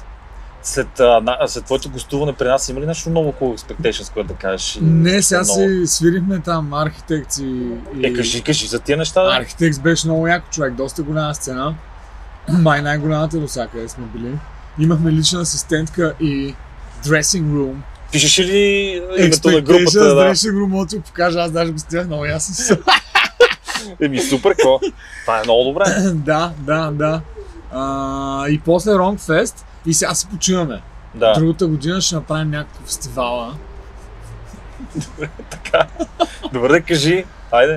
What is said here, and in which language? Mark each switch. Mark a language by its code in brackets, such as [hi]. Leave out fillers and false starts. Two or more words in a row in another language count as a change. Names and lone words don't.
[bg] След твоето гостуване при нас има ли нещо много около Expectations, което да кажеш? Не, сега Много. си свирихме там Architects и... Кажи за тия неща. Да? Architects беше много яко човек, доста голяма сцена. Май най-голямата до всякъде сме били. Имахме лична асистентка и [en] dressing room. [bg] Пишеш ли името на групата? Expectations, Да. [en] dressing room, [bg] мога да ти го покажа, аз даже го стях много ясно. Супер, какво? Това е много добре. Да. И после Wrong Fest и сега се почиваме. Да. Другата година ще направим някакъв фестивала. Добре, да кажи. Айде.